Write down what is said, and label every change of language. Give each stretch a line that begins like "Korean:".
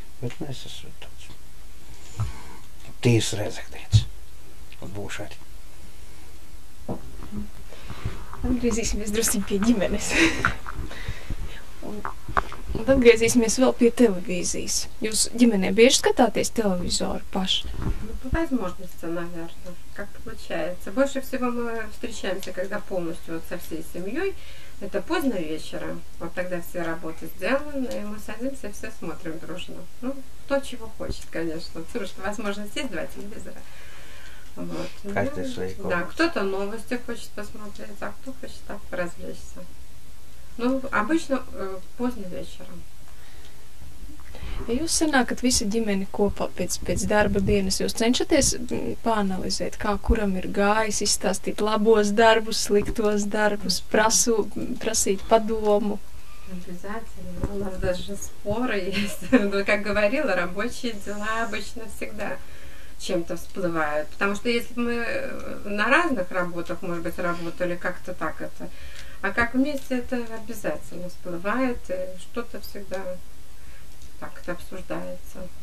Latvian: Bet es esmu tāds tīrs rēzeknietis un būšu arī. Atgriezīsimies drusciņ pie ģimenes. un atgriezīsimies vēl pie televīzijas. Jūs ģimenē bieži skatāties televizoru paši?
Russian: По возможности, наверное, как получается. Больше всего мы встречаемся, когда полностью со всей семьей. Это поздно вечером. Вот тогда все работы сделаны, и мы садимся, все смотрим дружно. Кто чего хочет, конечно. Потому что возможность есть 2 телевизора. Вот. Каждый свои комнаты. Да, кто-то новости хочет посмотреть, а кто хочет так поразвлечься. Обычно поздно вечером.
Latvian: Ja jūs sanākat visa ģimene kopā pēc darba dienas, jūs cenšaties pāanalizēt, kā kuram ir gājis, izstāstīt labos darbus, sliktos darbus, prasīt padomu?
Russian: Обязательно. У нас даже споры есть. Как говорила, рабочие дела обычно всегда чем-то всплывают. Потому что если бы мы на разных работах, может быть, работали как-то так это, а как вместе, это обязательно всплывает, и что-то всегда так-то обсуждается.